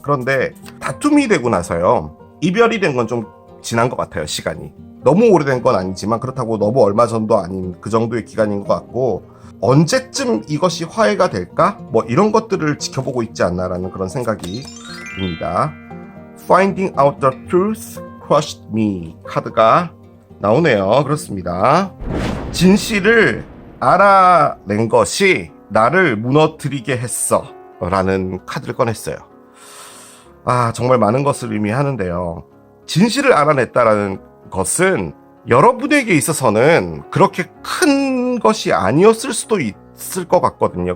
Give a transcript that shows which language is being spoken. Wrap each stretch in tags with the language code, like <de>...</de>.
<ko>그런데 다툼이 되고 나서요, 이별이 된 건 좀 지난 것 같아요. 시간이 너무 오래된 건 아니지만 그렇다고 너무 얼마 전도 아닌 그 정도의 기간인 것 같고, 언제쯤 이것이 화해가 될까? 이런 것들을 지켜보고 있지 않나라는 그런 생각이 듭니다.</ko> <en>Finding out the truth crushed me</en> <ko>카드가 나오네요. 그렇습니다. 진실을 알아낸 것이 나를 무너뜨리게 했어 라는 카드를 꺼냈어요. 정말 많은 것을 의미하는데요. 진실을 알아냈다라는 것은 여러분에게 있어서는 그렇게 큰 것이 아니었을 수도 있을 것 같거든요.</ko>